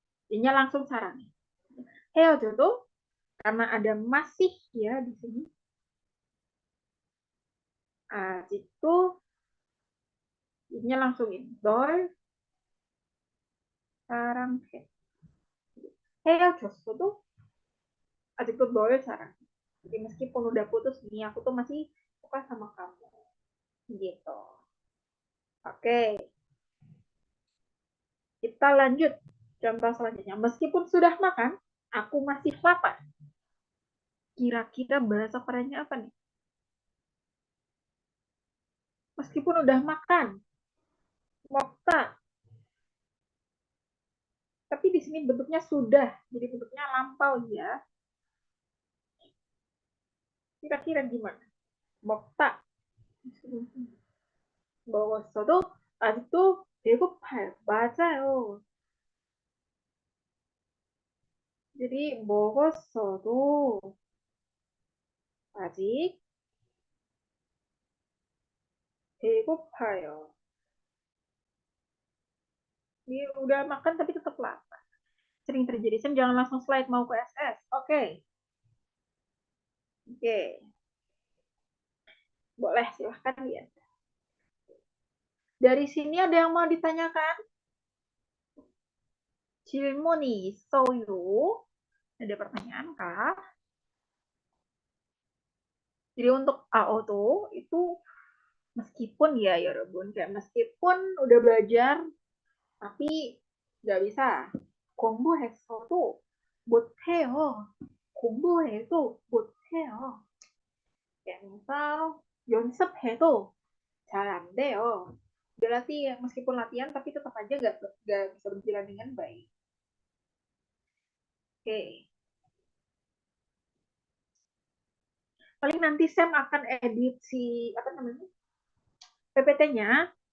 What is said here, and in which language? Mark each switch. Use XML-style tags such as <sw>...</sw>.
<id>Jadinya langsung</id> <ko>사랑해. 헤어져도</ko> <id>karena ada masih ya di sini. Itu jadinya langsung ini.</id> <ko>널 사랑해. 헤어졌어도 아직도 널 사랑해.</ko> <id>Jadi meskipun udah putus nih, aku tuh masih suka sama kamu. Gitu. Oke. Kita lanjut. Contoh selanjutnya. Meskipun sudah makan, aku masih lapar. Kira-kira bahasa Koreanya apa nih? Meskipun udah makan. Mokta. Tapi di sini bentuknya sudah. Jadi bentuknya lampau ya. Kira-kira gimana? Mokta.</id> <ko>먹었어도 아직도 배고파요. 맞아요.</ko> <id>jadi</id> <ko>먹었어도 아직 배고파요.</ko> <id>Ini udah makan tapi tetap lapar. Sering terjadi. Sam jangan langsung slide mau ke SS. Oke. Oke. Boleh silahkan lihat. Dari sini ada yang mau ditanyakan?</id> <ko>질문이 있어요.</ko> <id>Ada pertanyaan kah? Jadi untuk AO itu meskipun ya Rebun, kayak meskipun udah belajar tapi nggak bisa.</id> <ko>공부했어도 못해요. 공부해도 못해요.</ko> <id>Kayak misal</id> <ko>연습해도 잘 안 돼요.</ko> <id>Berarti meskipun latihan tapi tetap aja nggak bisa berjalan dengan baik. Oke. Paling nanti Sam akan edit si apa namanya PPT-nya.</id>